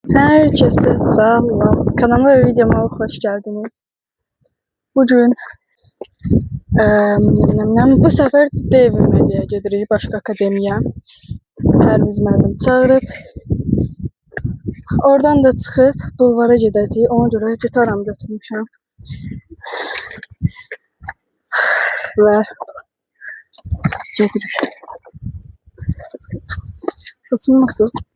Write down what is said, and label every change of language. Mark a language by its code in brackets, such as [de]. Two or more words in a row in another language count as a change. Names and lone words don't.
[tr] Herkese selam. Kanalıma ve videoma hoş geldiniz. Bugün bu sefer devrilmeye [az] gedirik başka akademiya. Pərviz müəllim çağırıb. Oradan da çıxıb bulvara gedəcəyik. Ona görə gitaramı götürmüşəm. Və gedirik. [tr] Saçım nasıl?